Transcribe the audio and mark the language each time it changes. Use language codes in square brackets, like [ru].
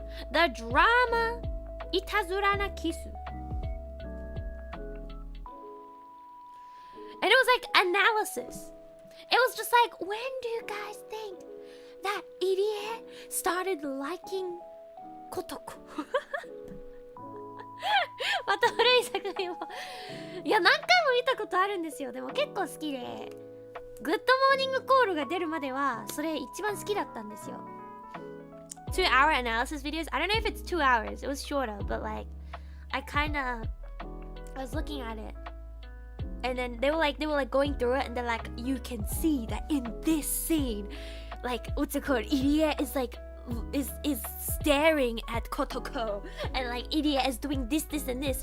[en] The drama Itazura na Kisu. And it was like analysis. It was just like, when do you guys think that idiot started liking Kotoko? [ja] また古い作品をいや何回も見たことあるんですよ。でも結構好きで、グッドモーニングコールが出るまではそれ一番好きだったんですよ。 [en] 2-hour analysis videos. I don't know if it's 2 hours. It was shorter, but like I was looking at it, and then they were like going through it, and they're like, you can see that in this scene, like what's it called? Idiot is like is staring at Kotoko, and like idiot is doing this and this.